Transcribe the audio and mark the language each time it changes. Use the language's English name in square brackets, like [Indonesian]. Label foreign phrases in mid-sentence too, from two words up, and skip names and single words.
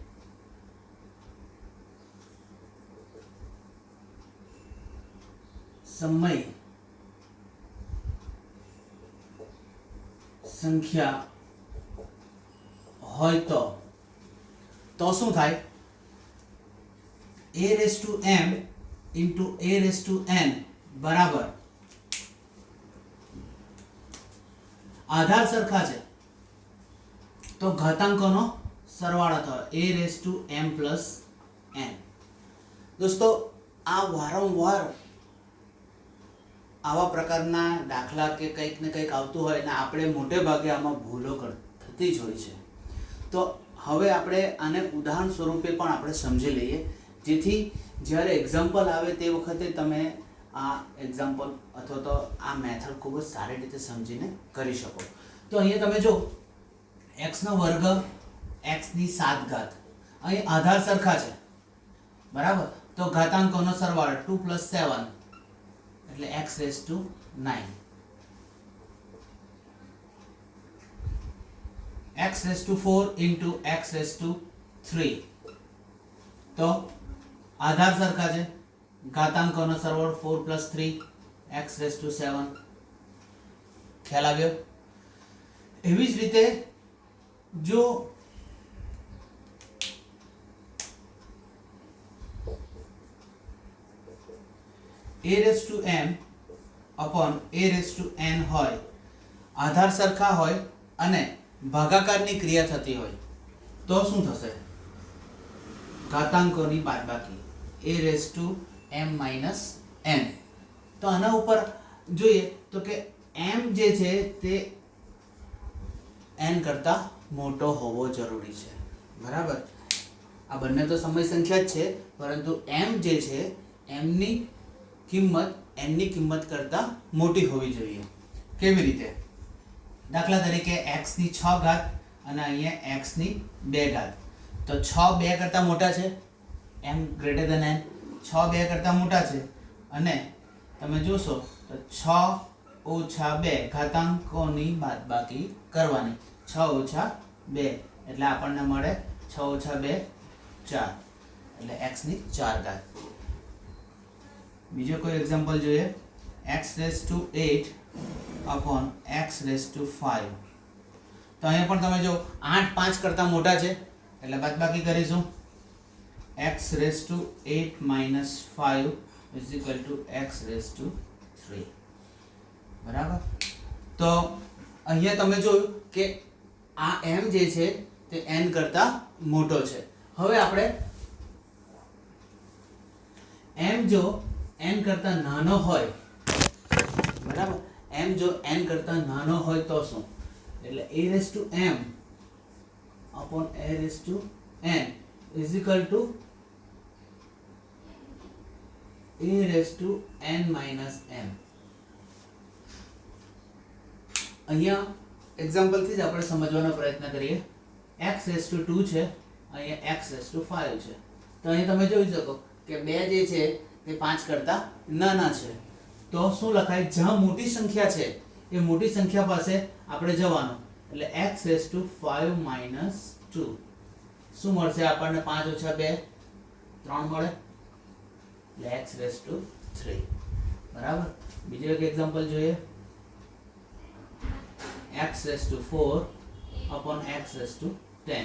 [Gujarati] સમય સંખ્યા હોય તો શું થાય? [English] a raised to m into a raised to n [Gujarati] બરાબર આધાર સરખા છે તો ઘાતાંકોનો સરવાળો થયો [English] a raised to m plus n. [Gujarati] દોસ્તો, આ વારંવાર આવા પ્રકારના દાખલા કે કંઈક ને કંઈક આવતું હોય ને આપણે મોટે ભાગે આમાં ભૂલો થતી જ હોય છે. તો હવે આપણે આને ઉદાહરણ સ્વરૂપે પણ આપણે સમજી લઈએ, જેથી જ્યારે એક્ઝામ્પલ આવે તે વખતે તમે આ એક્ઝામ્પલ અથવા તો આ મેથડ ખૂબ જ સારી રીતે સમજીને કરી શકો. તો અહીંયા તમે જો x નો વર્ગ x ની 7 ઘાત, અહીં આધાર સરખા છે બરાબર, તો ઘાતાંકોનો સરવાળો 2 + 7 એટલે [English] x raised to 9, x raised to 4 into x raised to 3. [Gujarati] તો આધાર સરખા છે, ઘાતાંકોનો સરવાળો 4 + 3 [English] x raised to 7. [Gujarati] ખ્યાલ આવ્યો? એવી જ રીતે જો [English] a raised to m upon a raised to n [Gujarati] હોય, આધાર સરખા હોય અને ભાગાકારની ક્રિયા થતી હોય તો શું થશે? ઘાતાંકોની બાદબાકી [English] a raised to m minus n. [Gujarati] તો આના ઉપર જોઈએ તો કે m જે છે તે n કરતા મોટો હોવો જરૂરી છે બરાબર. આ બંને તો સમય સંખ્યા જ છે, પરંતુ m જે છે એમની કિંમત n ની કિંમત કરતા મોટી હોવી જોઈએ. કેવી રીતે? દાખલા તરીકે x ની 6 ઘાત અને અહીંયા x ની 2 ઘાત. તો 6 2 કરતા મોટા છે, [English] m greater than n. [Gujarati] 6 2 કરતા મોટા છે અને તમે જોશો તો 6 - 2 ઘાતાંકોની બાદબાકી કરવાની. 6 - 2 એટલે આપણને મળે 6 - 2 4 એટલે x ની 4 ઘાત. બીજો કોઈ એક્ઝામ્પલ જોઈએ. [English] x raised to 8 upon x raised to 5. [Gujarati] તો અહીંયા પણ તમે જો 8 5 કરતા મોટા છે એટલે બાદબાકી કરીશું. [English] x raised to 8 minus 5 is equal to x raised to 3 બરાબર. [Gujarati] તો અહીંયા તમે જોયું કે આ m જે છે તે n કરતા મોટો છે. હવે આપણે m જો n કરતા નાનો હોય બરાબર, m જો n કરતા નાનો હોય તો શું? [English] એટલે a raised to m upon a raised to n is equal to a raised to n minus m. [Gujarati] અહીંયા એક્ઝામ્પલ થી જ આપણે સમજવાનો પ્રયત્ન કરીએ. [English] x raised to 2 [Gujarati] છે, અહીંયા [English] x raised to 5 છે. [Gujarati] તો અહીં તમે જોઈ શકો કે 2 જે છે તે 5 કરતા નાના છે. તો શું લખાય? જ્યાં મોટી સંખ્યા છે એ મોટી સંખ્યા પાસે આપણે જવાનું, એટલે [English] x raised to 5 minus 2 [Gujarati] શું મળશે આપણને? 5 - 2 3 મળે એટલે [English] x raised to 3 [Gujarati] બરાબર. બીજો એક એક્ઝામ્પલ જોઈએ. [English] x raise to 4 upon x raise to 10.